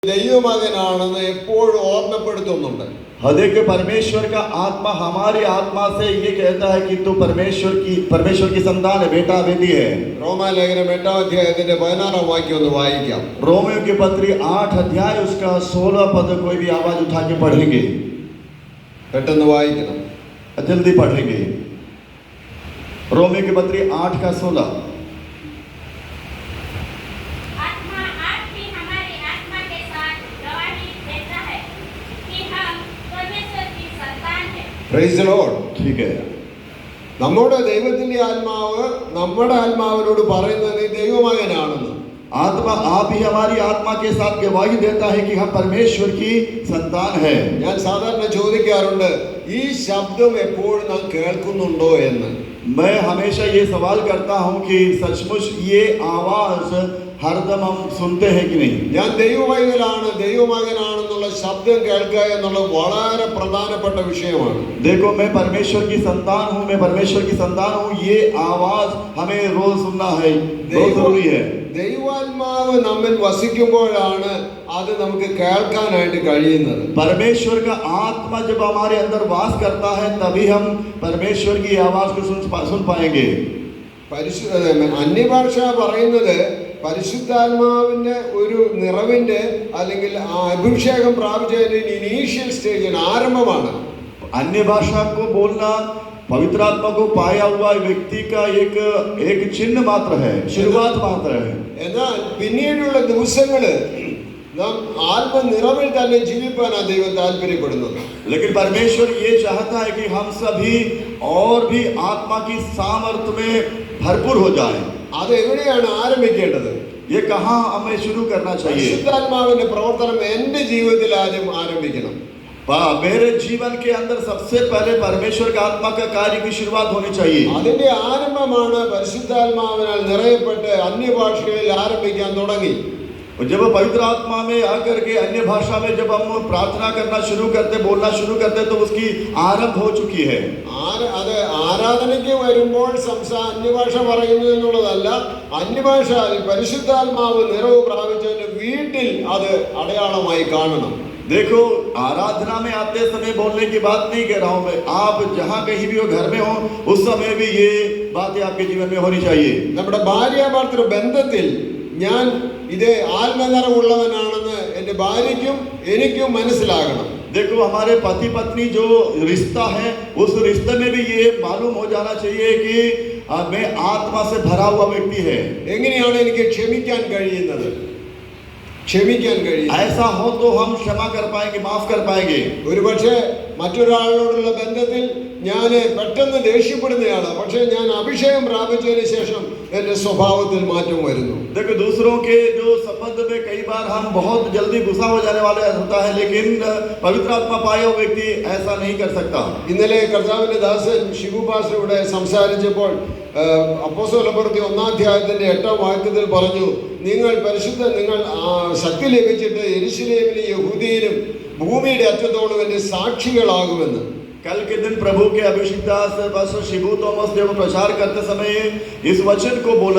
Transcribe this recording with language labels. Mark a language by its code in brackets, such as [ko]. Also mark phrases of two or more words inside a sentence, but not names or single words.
[ml] ദൈവമകനാണെന്ന് എപ്പോഴും ഓർമ്മപ്പെടുത്തുന്നുണ്ട്. [hi] हृदय परमेश्वर का आत्मा हमारी आत्मा से ये कहता है कि तू परमेश्वर की संतान है, बेटा बेटी है. [ml] റോമാലേഖനം 8-ാം അധ്യായത്തിന്റെ 16-ാം വാക്യം ഒന്ന് വായിക്കാം. [hi] रोमियो की पत्री 8 अध्याय उसका 16 पद कोई भी आवाज उठा के पढ़ेंगे. [ml] പെട്ടെന്ന് വായിക്കണം, [hi] जल्दी पढ़ेंगे. रोमियो की पत्री 8 का 16. [en] Praise the Lord. [hi] ठीक है. [ml] നമ്മുടെ ദൈവത്തിന്റെ ആത്മാവ് നമ്മുടെ ആത്മാവിനോട് പറയുന്നത് നീ ദൈവമകനാണെന്ന്. [hi] आत्मा आप ही हमारी आत्मा के साथ गवाही देता है कि हम परमेश्वर की संतान है. [ml] ഞാൻ സാധാരണ ചോദിക്കാറുണ്ട്, ഈ ശബ്ദം എപ്പോഴും നാം കേൾക്കുന്നുണ്ടോ എന്ന്. [hi] मैं हमेशा ये सवाल करता हूँ कि सचमुच ये आवाज हरदम हम सुनते हैं कि नहीं. [ml] ഞാൻ ദൈവമകനാണ് ദൈവമകനാണെന്നുള്ള ശബ്ദം കേൾക്കുക എന്നുള്ളത് വളരെ പ്രധാനപ്പെട്ട വിഷയമാണ്. [hi] देखो, मैं परमेश्वर की संतान हूँ, मैं परमेश्वर की संतान हूँ, ये आवाज हमें रोज सुनना है, बहुत जरूरी है. [ml] ദൈവാത്മാവ് നമ്മിൽ വസിക്കുമ്പോഴാണ് അത് നമുക്ക് കേൾക്കാനായിട്ട് കഴിയുന്നത്. [hi] परमेश्वर का आत्मा जब हमारे अंदर वास करता है तभी हम परमेश्वर की आवाज को सुन पाएंगे. [ml] അന്യഭാഷ പറയുന്നത് പരിശുദ്ധാത്മാവിന്റെ ഒരു നിറവിന്റെ അല്ലെങ്കിൽ അഭിഷേകം പ്രാപിച്ചതിന്റെ [en] initial stage [ml] ആരംഭമാണ്. [hi] अन्य भाषा को बोलना पवित्र आत्मा को पाया हुआ व्यक्ति का एक चिन्ह मात्र है, शुरुआत मात्र है. [ml] എന്നാൽ പിന്നീടുള്ള ദിവസങ്ങള് നാം ആത്മനിറവിൽ തന്നെ ജീവിക്കാനാണ് ദൈവം താല്പര്യപ്പെടുന്നത്. [hi] लेकिन परमेश्वर ये चाहता है कि हम सभी और भी आत्मा की सामर्थ्य में भरपूर हो जाएं. [ml] അത് എവിടെയാണ് ആരംഭിക്കേണ്ടത്? [hi] ये कहाँ हमें शुरू करना चाहिए? [ml] പരിശുദ്ധാത്മാവിന്റെ പ്രവർത്തനം എന്റെ ജീവിതത്തിൽ ആദ്യം ആരംഭിക്കണം. [hi] मेरे जीवन के अंदर सबसे पहले परमेश्वर का आत्मा का कार्य की शुरुआत होनी चाहिए. [ml] അതിന്റെ ആരംഭമാണ് പരിശുദ്ധാത്മാവിനാൽ നിറയപ്പെട്ട് അന്യഭാഷയിൽ ആരംഭിക്കാൻ തുടങ്ങി. [hi] जब पवित्र आत्मा में आकर के अन्य भाषा में जब हम प्रार्थना करना शुरू करते, बोलना शुरू करते, तो उसकी आरंभ हो चुकी है. [ml] അത് ആരാധനയ്ക്ക് വരുമ്പോൾ അന്യഭാഷ പറയുന്നു എന്നുള്ളതല്ല, അന്യഭാഷ പരിശുദ്ധാത്മാവ് നിറവ് പ്രാപിച്ചവന്റെ വീട്ടിൽ അത് അടയാളമായി കാണണം. [hi] देखो, आराधना में आते समय बोलने की बात नहीं कह रहा हूं मैं. आप जहां कहीं भी हो, घर में हो, उस समय भी ये बातें आपके जीवन में होनी चाहिए. [ml] നമ്മുടെ ഭാര്യാഭർത്തൃ ബന്ധത്തിൽ ഞാൻ ഇതേ ആത്മനിറവുള്ളവനാണെന്ന് എൻ്റെ ഭാര്യയ്ക്കും എനിക്കും മനസ്സിലാകണം. [hi] देखो, हमारे पति पत्नी जो रिश्ता है, उस रिश्ते में भी ये मालूम हो जाना चाहिए कि मैं आत्मा से भरा हुआ व्यक्ति है. [ml] എങ്ങനെയാണ് എനിക്ക് ക്ഷമിക്കാൻ കഴിയുന്നത്? [hi] ऐसा हो तो हम क्षमा कर पाएंगे, माफ कर पाएंगे. [ml] ഒരുപക്ഷെ മറ്റൊരാളോടുള്ള ബന്ധത്തിൽ ഞാൻ പെട്ടെന്ന് ദേഷ്യപ്പെടുന്നയാളാണ്, പക്ഷെ ഞാൻ അഭിഷേകം പ്രാപിച്ചതിന് ശേഷം എന്റെ സ്വഭാവത്തിൽ മാറ്റം വരുന്നു. [hi] देखो, दूसरों के जो संबंध में कई बार हम बहुत जल्दी गुस्सा हो जाने वाले होता है, लेकिन पवित्र आत्मा पाया हुआ व्यक्ति ऐसा नहीं कर सकता. [ml] ഇന്നലെ കർത്താവിന്റെ ദാസൻ ഷിബു പാസ്റ്റർ ഇവിടെ സംസാരിച്ചപ്പോൾ അപ്പോസ്തലപ്രവൃത്തി 1-ാം അധ്യായത്തിന്റെ 8-ാം വാക്യത്തിൽ പറഞ്ഞു, നിങ്ങൾ ശക്തി ലഭിച്ചിട്ട് യെരൂശലേമിലും യഹൂദിയിലും ഭൂമിയുടെ അറ്റത്തോളം എന്റെ സാക്ഷികളാകുമെന്ന്. [hi] कल के दिन प्रभु के अभिषिक्त दास पास्टर शिबू थॉमस जब प्रचार करते समय इस वचन को बोला.